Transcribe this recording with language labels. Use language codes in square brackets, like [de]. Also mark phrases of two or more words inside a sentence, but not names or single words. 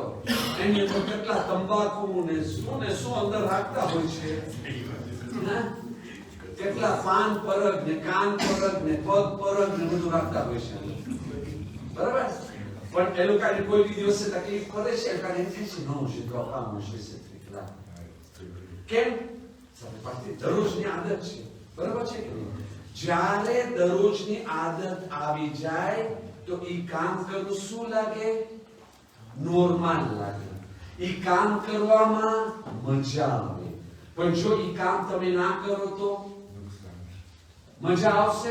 [gu] એની અંદર કેટલા તંબાકુ ને શું અંદર રાખતા હોય છે. કેટલા પાન પરગ ને કાન પરગ ને પગ પરગ ને બધું રાખતા હોય છે. બરાબર? પણ એ લોકોને કોઈ દિવસે તકલીફ પડે છે, એ લોકોને એમ થાય છે [fr] non je dois pas manger ce truc là. [gu] કેમ? દરરોજની આદત છે. બરાબર છે કે નહીં? જ્યારે દરરોજની આદત આવી જાય તો એ કામ કરવું શું લાગે? નોર્મલ લાગે. ઈ કામ કરવામાં મજા આવે, પણ જો ઈ કામ તમે ના કરો તો મજા આવશે?